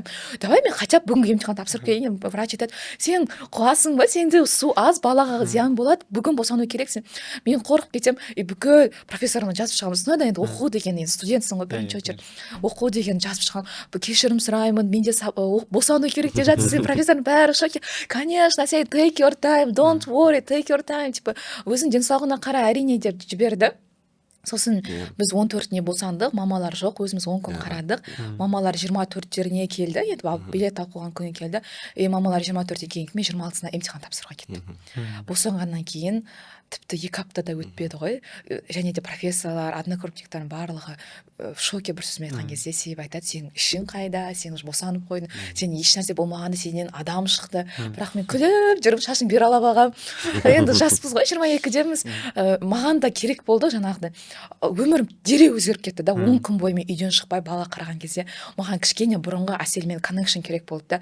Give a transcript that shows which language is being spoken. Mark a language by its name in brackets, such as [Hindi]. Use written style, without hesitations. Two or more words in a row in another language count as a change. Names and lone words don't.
[Kazakh] Давай мен [Russian] хотя бы [Kazakh] бүгінгі емтихан тапсырып келейін. Врач айтады, сен қуасың ба, сенде су аз, балаға зиян болады, бүгін босану керексің. Мен қорқып кетем, бүкіл профессорына жазып шығамыз. Сонда енді оқу деген, енді студентсің ғой, бірінші очередь. Оқу деген жазып шығамын. Кешірім сұраймын, менде босану керек деп жатсыз. Профессордың бәрі шоке. [English] Конечно, сен take your time, don't worry, take your time. [Kazakh] Типа, өзің денсаулығына қара, әрине деп жіберді. Сосын біз 14-не босандық, мамалар жоқ, өзіміз 10 күн қарадық. Мамалар 24-теріне келді, енді билет алып қойған күні келді. Мамалар 24-те кейін мен 26-сына емтихан тапсыруға кеттім. Босанғаннан кейін тіпті 2 аптада өтпеді ғой. Және де профессорлар, однокурсниктардың барлығы [Russian] в шоке [Kazakh] бір сөзмен айтқан кезде, себебі айтады, сенің ішің қайда, сен уже босанып қойдың, сен ешнәрсе болмағанда сенен адам шықты. Бірақ мен күліп жүріп шашын бері алып алғам. Енді жаспыз ғой, 22-деміз. Маған да керек болды жаңағыдай. Өмірім дереу өзгеріп кетті да. 10 күн бойы мен үйден шықпай бала қараған кезде маған кішкене бұрынғы Әселмен connection керек болды да.